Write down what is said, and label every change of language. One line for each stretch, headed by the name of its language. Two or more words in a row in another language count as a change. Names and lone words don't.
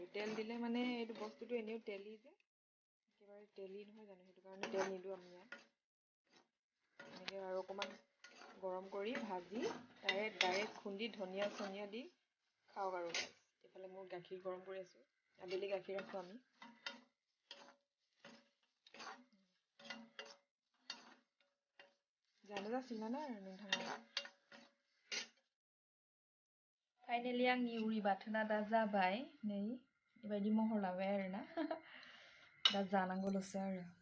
Assamese: তেল দিলে মানে এইটো বস্তুটো এনেও তেলি যে, একেবাৰে তেলি নহয় জানো, সেইটো কাৰণে তেল নিদিওঁ আমি ইয়াত। এনেকৈ আৰু অকণমান গৰম কৰি ভাজি ডাইৰেক্ট খুন্দি ধনিয়া চনিয়া দি খাওক আৰু। এইফালে মোৰ গাখীৰ গৰম কৰি আছোঁ। আবেলি গাখীৰ ৰাখোঁ আমি।
Bodo: जानो जासिगोन आरो नोंथाङा। फाइनेलि आंनि उरि बाथोना दा जाबाय। नै बेबायदि महर लाबाय आरोना। दा जानांगौल'सो आरो।